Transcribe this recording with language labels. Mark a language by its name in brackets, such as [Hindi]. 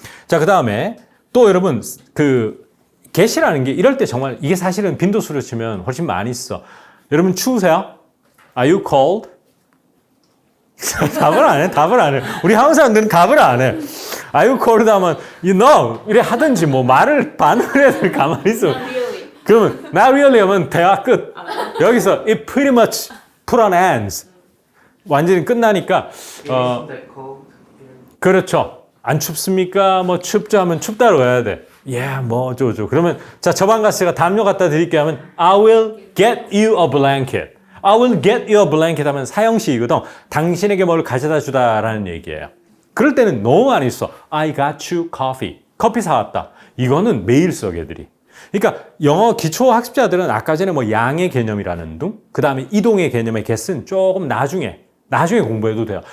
[Korean] 자, 그 다음에 또 여러분, get이라는 게 이럴 때 정말 이게 사실은 빈도수를 치면 훨씬 많이 써. 여러분 추우세요? [English] Are you cold? [Korean] 답을 안 해. 우리 한국 사람들은 답을 안 해. [English] Are you cold [Korean] 하면 you know 이래 하든지 뭐 말을 반응을 해야 돼. 가만히 있어. [English] Not really. [Korean] 그러면 [English] not really [Korean] 하면 대화 끝. [English] 여기서 it pretty much put an end. [Korean] 완전히 끝나니까 [English] Isn't that cold here? [Korean] 그렇죠. 안 춥습니까? 뭐 춥죠 하면 춥다로 해야 돼. 뭐 어쩌고. 그러면 자, 저방가스 제가 담요 갖다 드릴게요 하면 [English] I will get you a blanket. I will get you a blanket [Korean] 하면 사형식이거든. 당신에게 뭘 가져다 주다라는 얘기예요. 그럴 때는 너무 많이 써. [English] I got you coffee. [Korean] 커피 사왔다. 이거는 매일 써, 걔들이. 그러니까 영어 기초 학습자들은 아까 전에 뭐 양의 개념이라는 둥, 그 다음에 이동의 개념의 get은 조금 나중에 공부해도 돼요.